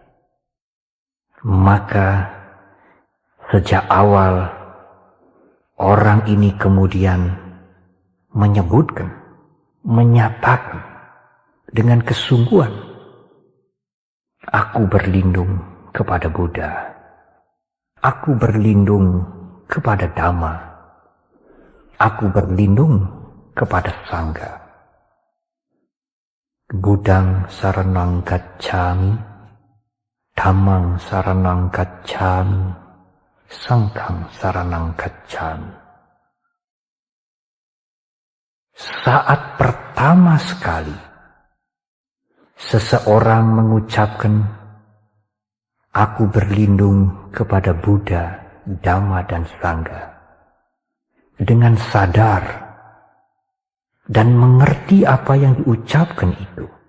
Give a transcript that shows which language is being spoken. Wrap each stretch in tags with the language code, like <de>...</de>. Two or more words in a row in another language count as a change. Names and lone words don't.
<id>maka sejak awal orang ini kemudian menyebutkan, menyatakan dengan kesungguhan, aku berlindung kepada Buddha, aku berlindung kepada Dhamma, aku berlindung kepada Sangha.</id> <pi>Buddhang saranang gacchami, Dhammang saranang gacchami, Sanghang saranang gacchami.</pi> <id>Saat pertama sekali seseorang mengucapkan, aku berlindung kepada Buddha, Dhamma, dan Sangha, dengan sadar dan mengerti apa yang diucapkan itu,</id>